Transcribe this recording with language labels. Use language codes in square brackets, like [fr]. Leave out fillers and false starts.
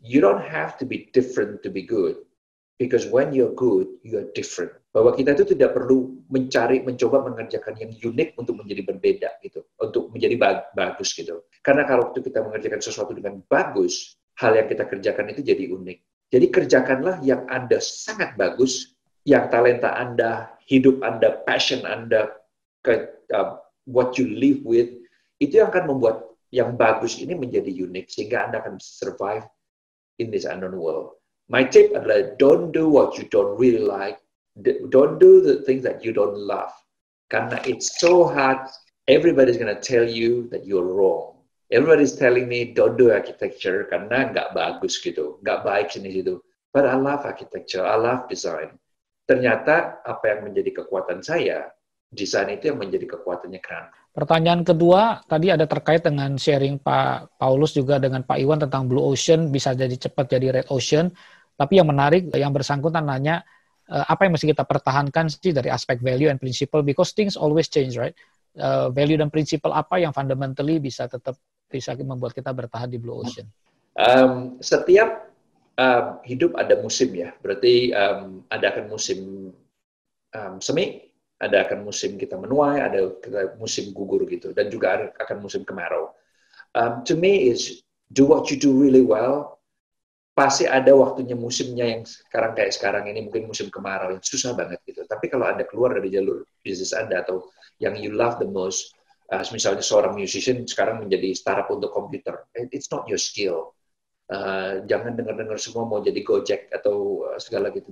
[en] You don't have to be different to be good. Because when you're good, you're different. [id] Bahwa kita itu tidak perlu mencoba mengerjakan yang unik untuk menjadi berbeda gitu, untuk menjadi bagus gitu. Karena kalau kita mengerjakan sesuatu dengan bagus, hal yang kita kerjakan itu jadi unik. Jadi kerjakanlah yang Anda sangat bagus, yang talenta Anda, hidup Anda, passion Anda, [en] what you live with, [id] itu yang akan membuat yang bagus ini menjadi unik sehingga Anda akan survive [en] in this unknown world. My tip adalah don't do what you don't really like. Don't do the things that you don't love. Karena it's so hard. Everybody's gonna tell you that you're wrong. Everybody's telling me don't do architecture [id] karena nggak bagus gitu, nggak baik sini situ. [en] But I love architecture, I love design. [id] Ternyata apa yang menjadi kekuatan saya, desain itu yang menjadi kekuatannya Crown. Pertanyaan kedua, tadi ada terkait dengan sharing Pak Paulus juga dengan Pak Iwan tentang Blue Ocean, bisa jadi cepat jadi Red Ocean. Tapi yang menarik, yang bersangkutan nanya, apa yang mesti kita pertahankan sih dari aspek [en] value and principle, because things always change, right? [id] Value dan principle apa yang fundamentally bisa tetap bisa membuat kita bertahan di Blue Ocean? Setiap hidup ada musim ya, berarti ada akan musim semi, ada akan musim kita menuai, ada musim gugur gitu, dan juga akan musim kemarau. [en] To me is do what you do really well. [id] Pasti ada waktunya musimnya yang sekarang kayak sekarang ini mungkin musim kemarau yang susah banget gitu. Tapi kalau Anda keluar dari jalur bisnis Anda atau yang [en] you love the most, [id] misalnya seorang musician sekarang menjadi startup untuk komputer, [en] it's not your skill. [id] Jangan dengar-dengar semua mau jadi Gojek atau segala gitu.